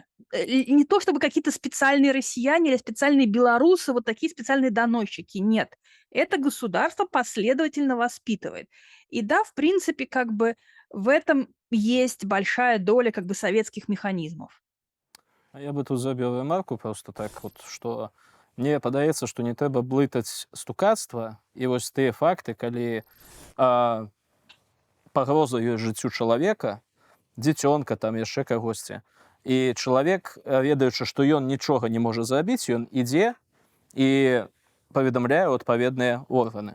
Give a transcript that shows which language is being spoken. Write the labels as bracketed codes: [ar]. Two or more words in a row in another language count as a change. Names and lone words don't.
[ru] И не то, чтобы какие-то специальные россияне или специальные белорусы, вот такие специальные доносчики. Нет. Это государство последовательно воспитывает. И да, в принципе, как бы в этом есть большая доля как бы советских механизмов. Я бы тут забил ремарку просто так, вот, что мне [be] падаецца, што не трэба блытаць стукацтва і вось тыя факты, калі пагроза ёсць жыццю чалавека, дзіцёнка, там яшчэ кагосьці. І чалавек, ведаючы, што ён нічога не можа зрабіць, ён ідзе і паведамляе ў адпаведныя органы.